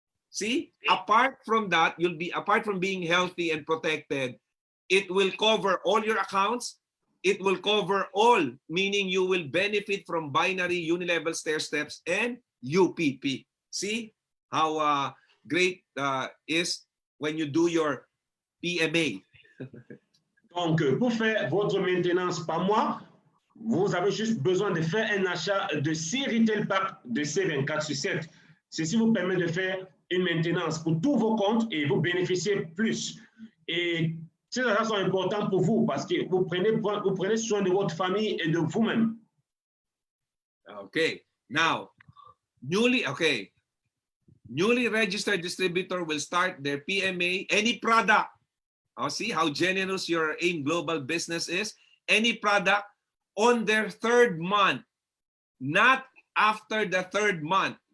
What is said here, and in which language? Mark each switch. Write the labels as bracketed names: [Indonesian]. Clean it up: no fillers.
[English] See, apart from that, apart from being healthy and protected, it will cover all your accounts. It will cover all, meaning you will benefit from binary, unilevel, stair steps, and UPP. See how great is when you do your PMA. [French] Donc, pour faire votre maintenance par mois, vous avez juste besoin de faire un achat de 6 retail packs de C24/7. Ceci vous permet de faire une maintenance pour tous vos comptes et vous bénéficiez plus. Et ces achats sont importants pour vous parce que vous prenez soin de votre famille et de vous-même. [English] Okay, now, newly registered distributor will start their PMA, any product. See how generous your AIM Global business is? Any product on their 3rd month, not after the 3rd month.